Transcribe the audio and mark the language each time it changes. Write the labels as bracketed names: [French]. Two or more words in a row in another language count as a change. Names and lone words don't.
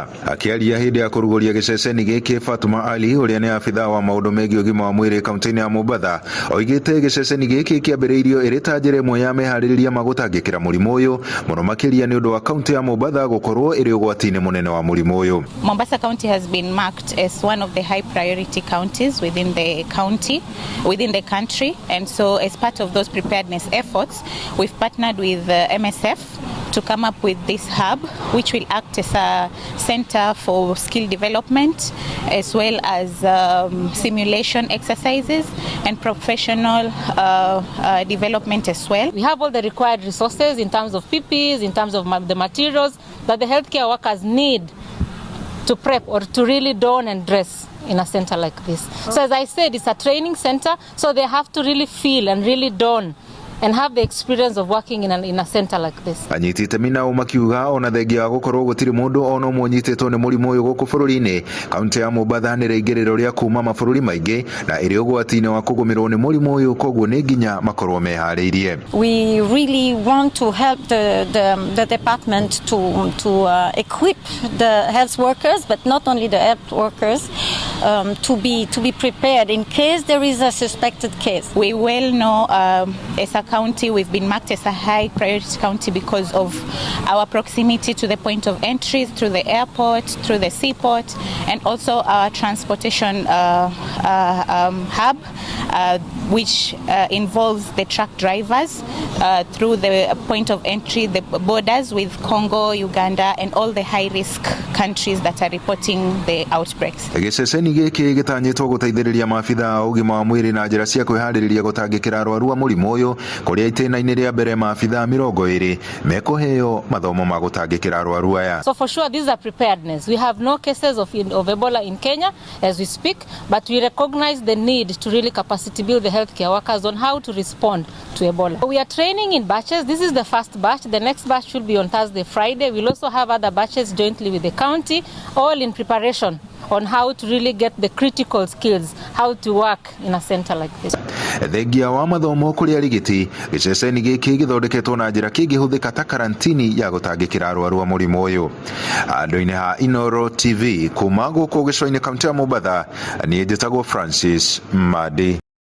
[Kikuyu] Akĩaria hĩndĩ ya kũrugũria gĩceceni gĩkĩ, Fatuma Ali ũrĩa nĩ abithaa wa maũndũ megiĩ ũgima wa mwĩrĩ kaunti-inĩ ya Mombatha oigĩte gĩceceni gĩkĩ kĩambĩrĩirio ĩrĩ ta njĩra ĩmwe ya meharĩrĩria ma gũtangĩkĩra mũrimũ ũyũ, mũno makĩria nĩ ũndũ wa kaunti ya Mombatha gũkorwo ĩrĩ ũgwati-inĩ mũnene wa mũrimũ ũyũ. [English] Mombasa County has been marked as one of the high priority counties within the country, and so as part of those preparedness efforts, we've partnered with MSF to come up with this hub, which will act as a center for skill development, as well as simulation exercises and professional development as well. We have all the required resources in terms of PPEs, in terms of the materials that the healthcare workers need to prep or to really don and dress in a center like this. So as I said, it's a training center, so they have to really feel and really don and have the experience of working in a center like this. [Kikuyu] Anyitite mina makiuga ona thengia gukorwo gutiri mundu ona umwe nyititwo ni murimu uyu guku bururi-ini, kaunti ya Mombatha ni reigiriro ria kuma mabũrũri maingi na iri ugwati-ini wa kugumirwo ni murimu uyu, koguo ni nginya makorwo mehariirie. [English] We really want to help the department to equip the health workers, but not only the health workers, to be prepared in case there is a suspected case. We well know as a county we've been marked as a high priority county because of our proximity to the point of entry through the airport, through the seaport, and also our transportation hub, which involves the truck drivers through the point of entry, the borders with Congo, Uganda, and all the high-risk countries that are reporting the outbreaks. [Kikuyu] Gĩceceni gĩkĩ gĩtanyĩtwo gũteithĩrĩria maabithaa a ũgima wa mwĩrĩ na njĩra cia kwĩharĩrĩria gũtangĩkĩra arwaru a mũrimũ ũyũ, kũrĩa itĩna-inĩ rĩa mbere maabithaa 20 mekũheo mathomo ma gũtangĩkĩra arwaru aya. [English] So for sure these are preparedness. We have no cases of Ebola in Kenya as we speak, but we recognize the need to really capacity build the healthcare workers on how to respond to Ebola. We are training in batches. This is the first batch. The next batch will be on Thursday, Friday. We'll also have other batches jointly with the county, all in preparation on how to really get the critical skills, how to work in a center like this. [Kikuyu] Thengia wa mathomo kũrĩ arigiti, gĩceceni gĩkĩ gĩthondeketwo na njĩra kĩngĩhũthĩka ta karantini ya gũtangĩkĩra arwaru a mũrimũ ũyũ. Andũ-inĩ ha Inoro TV kuma gũkũ gĩcũa-inĩ kaunti ya Mombatha, niĩ njĩtagwo Francis Madi.